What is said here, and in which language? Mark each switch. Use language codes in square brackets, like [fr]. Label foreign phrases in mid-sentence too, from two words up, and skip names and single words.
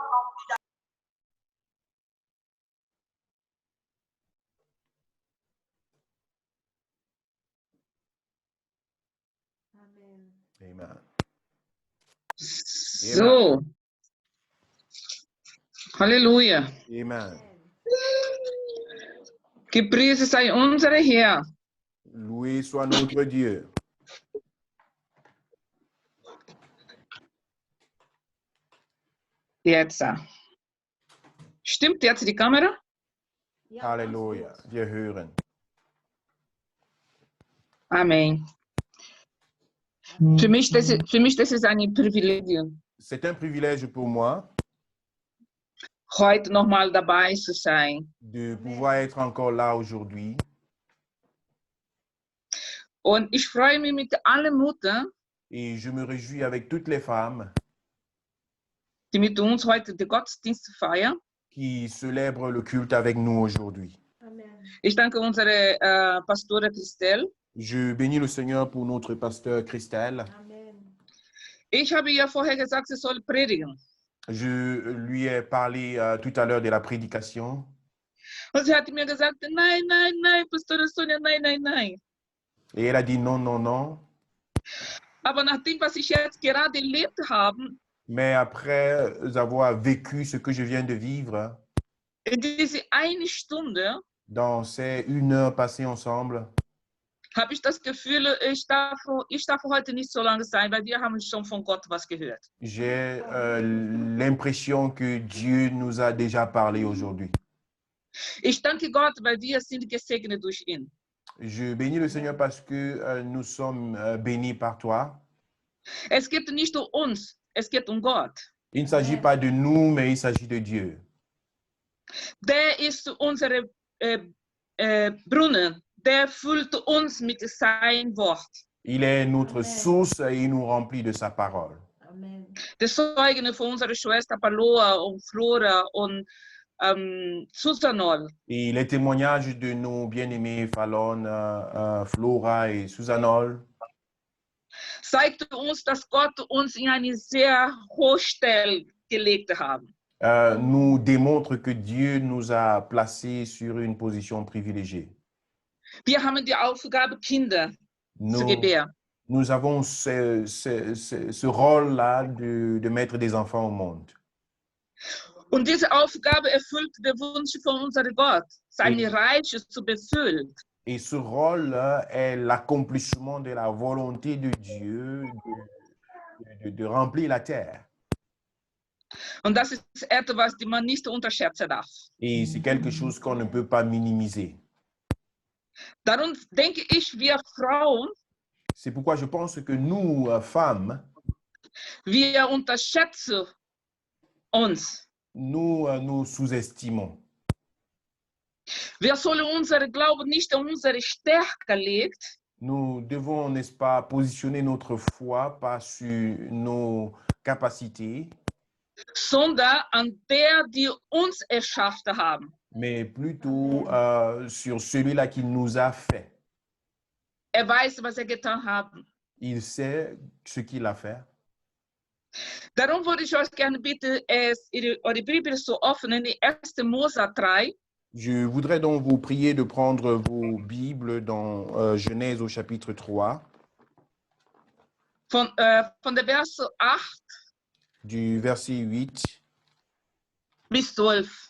[de] Amen. Amen. So. Halleluja. Amen. Gepriesen sei unser Herr. [fr] Loué soit notre Dieu. [de] Jetzt. Stimmt jetzt die Kamera? Ja, Halleluja. ganz gut. Wir hören. Amen. Für mich das ist ein Privileg, [fr] C'est un privilège pour moi [de] heute nochmal dabei zu sein. [fr] de pouvoir être encore là aujourd'hui. [de] Und ich freue mich mit allen Müttern, [fr] Et je me réjouis avec toutes les femmes [de] die mit uns heute den Gottesdienst feiern. [fr] qui célèbrent le culte avec nous aujourd'hui. Amen. [de] Ich danke unserer Pastor Christelle. [fr] Je bénis le Seigneur pour notre pasteur Christelle. Amen. [de] Ich habe ihr vorher gesagt, sie soll predigen. [fr] Je lui ai parlé tout à l'heure de la prédication. [de] Und sie hat mir gesagt, nein, nein, nein, Pastor Sonja, nein, nein, nein. [fr] Et elle a dit non, non, non. [de] Aber nach dem, was ich jetzt gerade erlebt habe, [fr] Mais après avoir vécu ce que je viens de vivre, [de] in diese eine Stunde, [fr] dans ces 1 heure passée ensemble, [de] habe ich das Gefühl, ich darf heute nicht so lange sein, weil wir haben schon von Gott was gehört. [fr] j'ai l'impression que Dieu nous a déjà parlé aujourd'hui. [de] Ich danke Gott, weil wir sind gesegnet durch ihn. [fr] Je bénis le Seigneur parce que nous sommes bénis par toi. [de] Es geht nicht um uns, es geht um Gott. [fr] Il ne s'agit pas de nous, mais il s'agit de Dieu. [de] Der ist unsere Brunnen, der füllt uns mit seinem Wort. [fr] Il est notre Amen. source et il nous remplit de sa parole. Amen. [de] De Zeugen von unserer Schwester Paloma und Flora und Susanol. [fr] Et les témoignages de nos bien-aimés Fallon, Flora et Susanol [de] Zeigte uns, dass Gott uns in eine sehr hohe Stelle gelegt hat. [fr] nous démontrent que Dieu nous a placés sur une position privilégiée. [de] Wir haben die Aufgabe, Kinder zu [fr] Nous, [de] gebären. [fr] nous avons ce rôle-là de mettre des enfants au monde. [de] Und diese Aufgabe erfüllt der Wunsch von unserem Gott, seine Mhm. Reich zu befüllen. [fr] Et ce rôle-là est l'accomplissement de la volonté de Dieu de remplir la terre. [de] Und das ist etwas, das man nicht unterschätzen darf. [fr] Et c'est quelque chose qu'on ne peut pas minimiser. [de] Darum denke ich, wir Frauen, [fr] C'est pourquoi je pense que nous, femmes, [de] wir unterschätzen uns. [fr] nous nous sous-estimons. [de] Wir sollen unseren Glauben nicht an unsere Stärke legen, [fr] Nous devons, n'est-ce pas, positionner notre foi pas sur nos capacités, [de] sondern an der, die uns erschaffen haben. [fr] mais plutôt sur celui-là qui nous a fait. [de] Weiß, was getan hat. [fr] Il sait ce qu'il a fait. [de] Darum würde ich euch gerne bitten, eure Bibel zu öffnen in 1. Mose 3. [fr] Je voudrais donc vous prier de prendre vos Bibles dans Genèse au chapitre 3, [de] Von der Verse 8 [fr] du verset 8, [de] bis 12.